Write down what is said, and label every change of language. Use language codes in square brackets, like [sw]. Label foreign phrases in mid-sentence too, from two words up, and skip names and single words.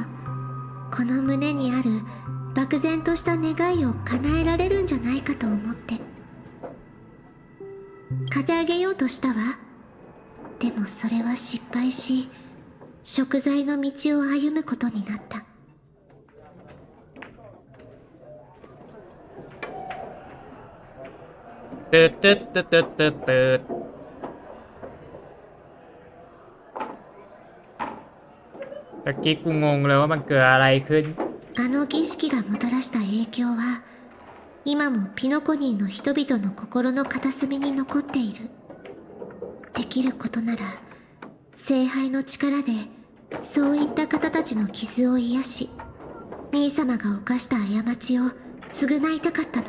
[ja] この胸にある漠然とした願いを叶えられるんじゃないかと思って。風あげようとしたわ。でもそれは失敗し、贖罪の道を歩むことになった。 [th] ตืดตืดตืดตืดตืดตืดตะกี้กูงงเลยว่ามันเกิดอะไรขึ้น [ja] あの儀式がもたらした影響は今もピノコニーの人々の心の片隅に残っている。できることなら聖杯の力でそういった方たちの傷を癒し、兄様が犯した過ちを償いたかったの。